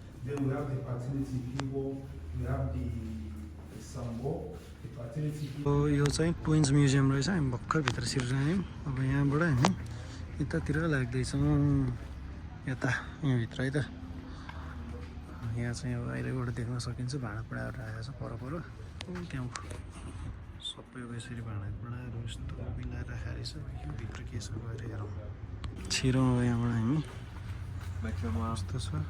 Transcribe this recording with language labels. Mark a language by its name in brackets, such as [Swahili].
[English] Then we have the fertility people, we have the Sambo, the fertility people. [Nepali] यो चाहिँ twins museum रहेछ। हामी भर्खर भित्र छिर्छौँ। अब यहाँबाट हामी यतातिर लाग्दैछौँ, यता यहाँभित्र है त। यहाँ चाहिँ अब अहिलेबाट देख्न सकिन्छ भाँडाकुँडाहरू राखेको छ पर त्यहाँ सबैको यसरी भाँडाकुँडाहरू यस्तो मिलाएर राखेको रहेछ। यो भित्र के छ गएर हेरौँ। छिरौँ अब यहाँबाट हामी। यस्तो छ।